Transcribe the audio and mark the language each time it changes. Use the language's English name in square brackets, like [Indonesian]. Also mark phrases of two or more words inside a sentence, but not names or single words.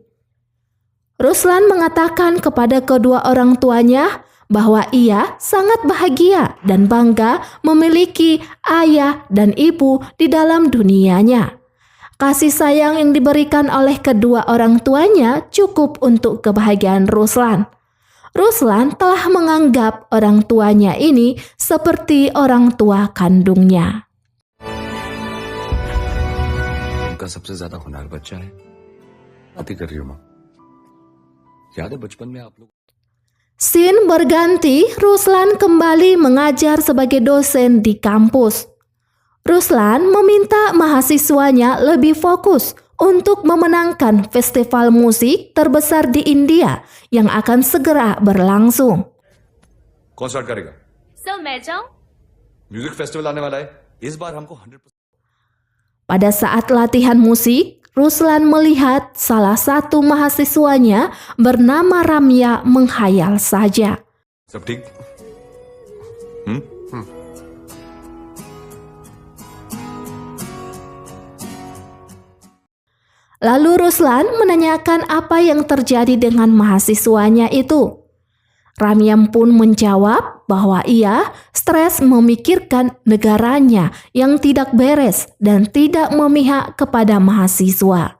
[Indonesian] Ruslan mengatakan kepada kedua orang tuanya bahwa ia sangat bahagia dan bangga memiliki ayah dan ibu di dalam dunianya. Kasih sayang yang diberikan oleh kedua orang tuanya cukup untuk kebahagiaan Ruslan. Ruslan telah menganggap orang tuanya ini seperti orang tua kandungnya. [Hindi] उनका सबसे ज्यादा होनहार बच्चा है बातें कर रही हूँ माँ याद है बचपन में आप लोग [Indonesian] Scene berganti, Ruslan kembali mengajar sebagai dosen di kampus. Ruslan meminta mahasiswanya lebih fokus untuk memenangkan festival musik terbesar di India yang akan segera berlangsung. [Hindi] कौन स्टार्ट करेगा सर मैं जाऊं [English] music festival [Hindi] आने वाला है इस बार हमको 100%। [Indonesian] Pada saat latihan musik, Ruslan melihat salah satu mahasiswanya bernama Ramya menghayal saja. [Hindi] सब ठीक? [Indonesian] Lalu Ruslan menanyakan apa yang terjadi dengan mahasiswanya itu. Ramyam pun menjawab bahwa ia stres memikirkan negaranya yang tidak beres dan tidak memihak kepada mahasiswa.